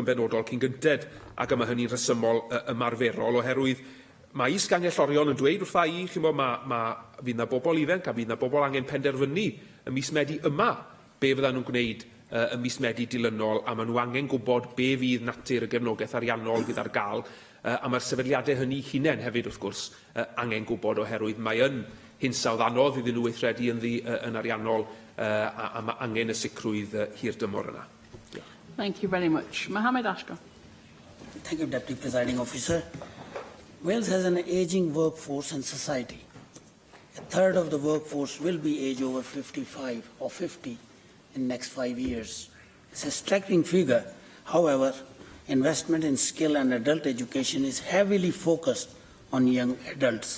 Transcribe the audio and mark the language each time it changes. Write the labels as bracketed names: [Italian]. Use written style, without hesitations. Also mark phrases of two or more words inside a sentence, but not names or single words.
[Welsh] yn benodol cyn gynted, ac yma hynny'n rhesymol ymarferol, oherwydd mae is-gangellorion yn dweud wrtha i, fydd yna bobl ifanc a fydd yna bobl angen penderfynu ym mis Medi yma be fyddan nhw'n gwneud ym mis Medi dilynol, a maen nhw angen gwybod be fydd natur y gefnogaeth ariannol fydd ar gael, a mae'r sefydliadau hynny hunain hefyd, wrth gwrs, angen gwybod oherwydd mae yn hinsawdd anodd iddyn nhw weithredu yn ariannol, a mae angen y sicrwydd hirdymor yna. [English] Thank you very much. Mohammed Ashgar. Thank you, Deputy Presiding Officer. Wales has an aging workforce and society. A third of the workforce will be age over 55 or 50 in the next 5 years. It's a staggering figure. However, investment in skill and adult education is heavily focused on young adults.